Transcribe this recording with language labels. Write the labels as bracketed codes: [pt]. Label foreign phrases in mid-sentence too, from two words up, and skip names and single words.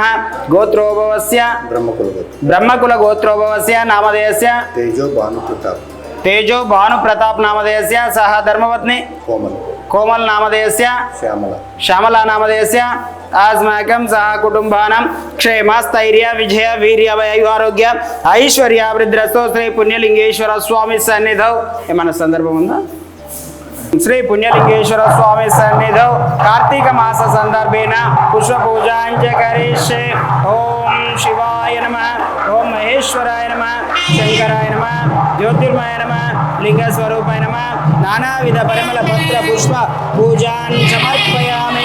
[sa] गोत्रोभवस्य ब्रह्मकुल गोत्रोभवस्य नामधेयस्य तेजो भानुप्रताप नामधेयस्य सह धर्मपत्नी कोमल नामधेयस्य श्यामला नामधेयस्य अस्माकं सह कुटुंबानां क्षेम स्थैर्य विजय वीर्य वैवारोग्य ऐश्वर्याभिवृद्धिरस्तु श्री पुण्यलिंगेश्वर स्वामी सन्निधौ [te] ఏమన్నా సందర్భం ఉందా? [sa] श्री पुण्यलिंगेश्वर स्वामी सन्निधौ कार्तिक मास संदर्भेन पुष्प पूजांच करिष्ये। ओम शिवाय नमः, ओम महेश्वराय नमः, शंकराय नमः, ज्योतिर्मय नमः, लिंग स्वरूपाय नमः। नानाविध परिमल पत्र पुष्प पूजां समर्पयामि।